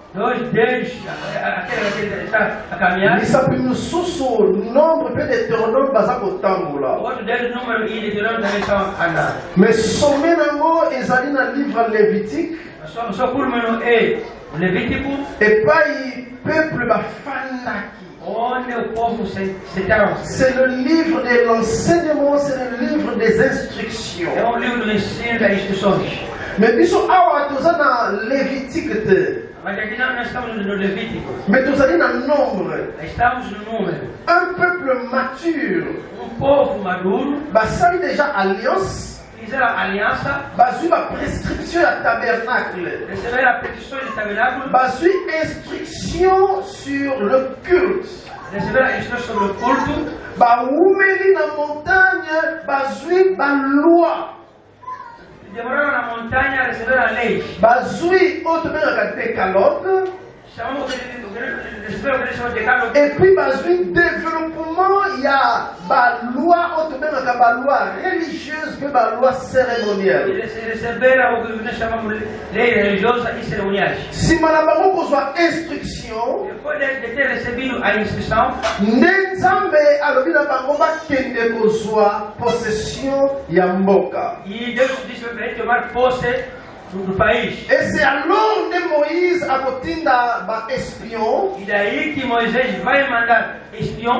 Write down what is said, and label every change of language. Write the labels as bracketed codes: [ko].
[pt] Dois deles, aquele está a caminhar, [ln] misapi mosusu nombre mpe Deutéronome baza kotambola. [pt] o outro deles, número e Deuteronômio também estão andando. [ln] Mais some nango ezali na [fr] livre Lévitique, [pt] Só por menos é o Levítico, [ln] epai peuple bafandaki. [pt] onde o povo se sentaram. [fr] C'est le livre de l'enseignement, c'est le livre des instructions. [pt] É livro do ensino das instruções. [ln] Mais biso awa toza na Lévitique te, [pt] Mas aqui nós estamos no Levítico, [ln] mais tozali na nombre. [pt] estamos no número. [fr] Un peuple mature [pt] Povo maduro, [ln] basali déjà alliance, [pt] fizeram aliança, [ln] bazwi baprescription ya tabernacle, [pt] receberam a petição de tabernáculo, [ln] bazwi [fr] instruction sur le culte, [pt] receberam a instrução sobre o culto, [ln] bawumeli na montagne bazwi baloi, [pt] demoraram na montanha, receberam a lei. [ln] bazwi oyo tobengaka décalogue, [pt] Chamamos receberam o que eles chamam de decálogo. [fr] et puis [ln] bazwi développement ya baloi oyo tobengaka baloi religieuse mpe baloi cérémonielle. [pt] Eles receberam o que nós chamamos de lei religiosa e cerimoniais. [ln] Nsima na bango kozwa instruction, [pt] Depois de ter recebido a instrução, [ln] nde nzambe alobi na bango bakende kozwa possession ya mboka. [pt] e Deus disse para eles tomar posse do país. [fr] Et c'est alors que Moïse [ln] akotinda ba-espion, [pt] E daí que Moisés vai mandar espião